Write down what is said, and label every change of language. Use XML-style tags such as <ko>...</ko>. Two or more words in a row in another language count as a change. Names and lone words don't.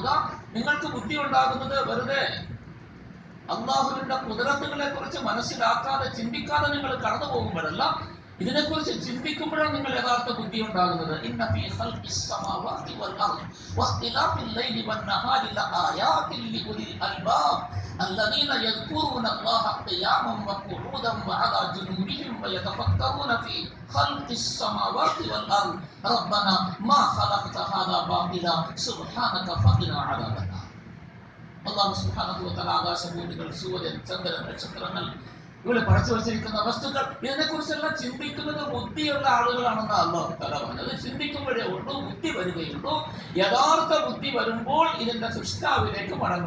<ml>നിങ്ങൾക്ക് ബുദ്ധി ഉണ്ടാകുന്നത് വെറുതെ അള്ളാഹുവിന്റെ കുദറത്തുകളെ കുറിച്ച് മനസ്സിലാക്കാതെ ചിന്തിക്കാതെ നിങ്ങൾ കടന്നു പോകുമ്പോഴല്ല, ഇതിനെക്കുറിച്ച് ചിന്തിക്കുമ്പോഴാണ് നിങ്ങൾ യഥാർത്ഥ ബുദ്ധി ഉണ്ടാകുന്നത്.</ml> <ar>إن في خلق السماوات والأرض واختلاف الليل والنهار لآيات لأولي الألباب الذين يذكرون الله قياما وقعودا وعلى جنوبهم ويتفكرون في خلق السماوات والأرض ربنا ما خلقت هذا باطلا سبحانك فقنا عذاب النار.</ar> <ml>അല്ലാഹു</ml> <ar>سبحانه وتعالى</ar> <ml>ആകാശഭൂമികൾ, സൂര്യൻ, ചന്ദ്രൻ, നക്ഷത്രങ്ങൾ, ഇവിടെ പഠിച്ചു വച്ചിരിക്കുന്ന വസ്തുക്കൾ, ഇതിനെക്കുറിച്ചെല്ലാം ചിന്തിക്കുന്നത് ബുദ്ധിയുള്ള ആളുകളാണെന്ന് അല്ലാഹു തആല പറഞ്ഞത്. ചിന്തിക്കുമ്പോഴേ ഉള്ളൂ ബുദ്ധി വരികയുള്ളൂ. യഥാർത്ഥ ബുദ്ധി വരുമ്പോൾ ഇതിന്റെ സൃഷ്ടാവിലേക്ക് മടങ്ങും.</ml>